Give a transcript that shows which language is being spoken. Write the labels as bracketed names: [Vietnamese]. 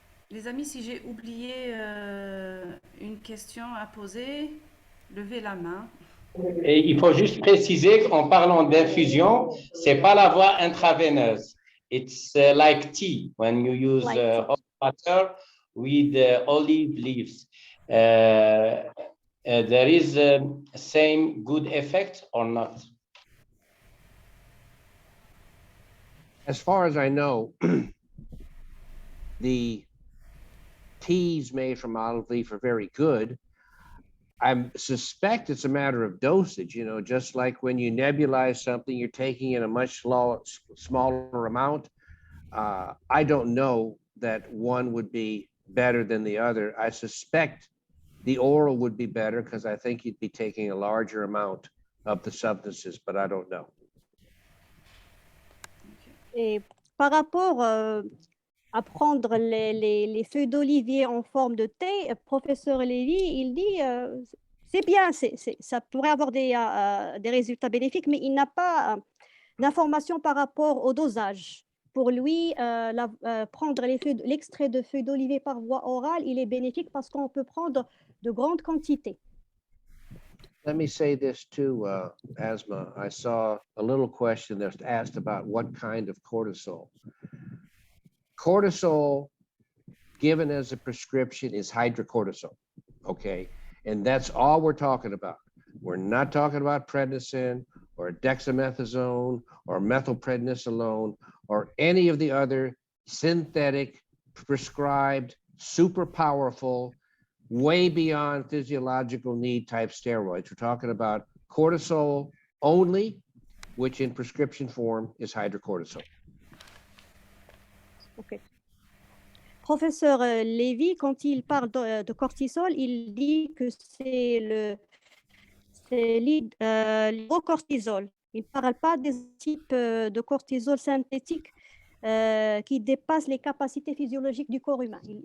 [French] Les amis, si j'ai oublié une question à poser, levez la main. Et il faut juste préciser qu'en parlant d'infusion, c'est pas la voie intraveineuse. [English] It's like tea when you use hot water with olive leaves. There is same good effect or not? As far as I know, the teas made from olive leaf are very good. I suspect it's a matter of dosage, you know, just like when you nebulize something, you're taking in a much smaller amount. I don't know that one would be better than the other. I suspect the oral would be better because I think you'd be taking a larger amount of the substances, but I don't know. [French] Et par rapport à prendre les feuilles d'olivier en forme de thé, professeur Levy, il dit c'est bien, ça pourrait avoir des résultats bénéfiques, mais il n'a pas d'informations par rapport au dosage. Pour lui, prendre l'extrait de feuilles d'olivier par voie orale, il est bénéfique parce qu'on peut prendre de grandes quantités. [English] Let me say this too, Asma. I saw a little question that's asked about what kind of cortisol. Cortisol given as a prescription is hydrocortisol, okay? And that's all we're talking about. We're not talking about prednisone or dexamethasone or methylprednisolone or any of the other synthetic, prescribed, super powerful, way beyond physiological need type steroids. We're talking about cortisol only, which in prescription form is hydrocortisol. Okay. [French] Professeur Levy, quand il parle de cortisol, il dit que c'est l'hydrocortisol. Il ne parle pas des types de cortisol synthétique qui dépassent les capacités physiologiques du corps humain.